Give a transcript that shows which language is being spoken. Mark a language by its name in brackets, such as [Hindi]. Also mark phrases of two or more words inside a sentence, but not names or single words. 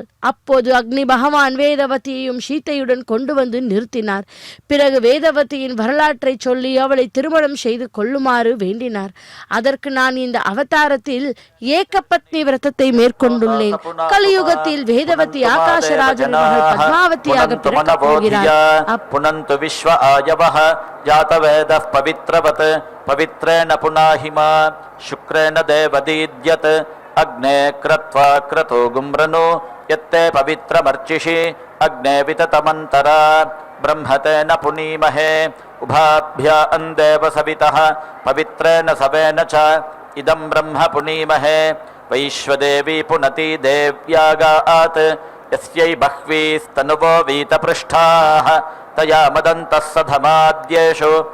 [Tamil] அப்போது அக்னி பகவான் வேதவதியையும் சீத்தையுடன் கொண்டு வந்து நிறுத்தினார். பிறகு வேதவதியின் வரலாற்றை சொல்லி அவளை திருமணம் செய்து கொள்ளுமாறு வேண்டினார். அதற்கு நான் இந்த அவதாரத்தில் ஏகபத்னி விரதத்தை மேற்கொண்டுள்ளேன். கலியுகத்தில் வேதவதி ஆகாஷராஜனின் மகள் பத்மாவதியாக பிறக்கப் போகிறார். [Sanskrit] पुनन्तु विश्व आयवः जातवेदः पवित्रवत् पवित्रेण पुनाहिमा शुक्रेण देवदीद्यत् अग्ने क्रत्वा क्रतो गुम्रनो यत्ते पवित्रमर्चिषि अग्ने विततमन्तरा ब्रह्मतेन पुनीमहे उभाभ्या अन्देव सवितः पवित्रेण सवेन च इदं ब्रह्म पुनीमहे वैश्वदेवी पुनति देव्यागात् यस्यै बह्वीस्तनुवो वीतपृष्ठाः तया मदन्तः सधमाद्येषु